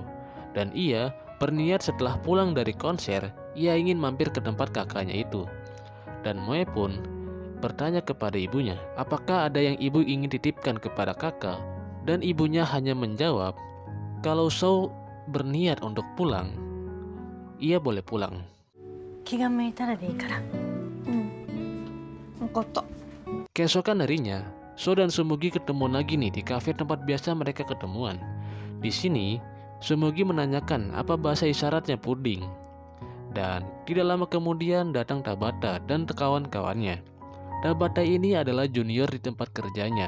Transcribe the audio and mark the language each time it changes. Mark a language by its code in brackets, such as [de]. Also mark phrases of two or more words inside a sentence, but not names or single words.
[id] Dan ia berniat setelah pulang dari konser, ia ingin mampir ke tempat kakaknya itu. Dan Moe pun bertanya kepada ibunya, apakah ada yang ibu ingin titipkan kepada kakak? Dan ibunya hanya menjawab, kalau Sou berniat untuk pulang, ia boleh pulang. [ja] 気が向いたらでいいから。分かった。 [id] Keesokan harinya, Sou dan Tsumugi ketemu lagi nih di kafe tempat biasa mereka ketemuan. Di sini, Tsumugi menanyakan apa bahasa isyaratnya puding. Dan tidak lama kemudian datang Tabata dan kawan-kawannya. Tabata ini adalah junior di tempat kerjanya.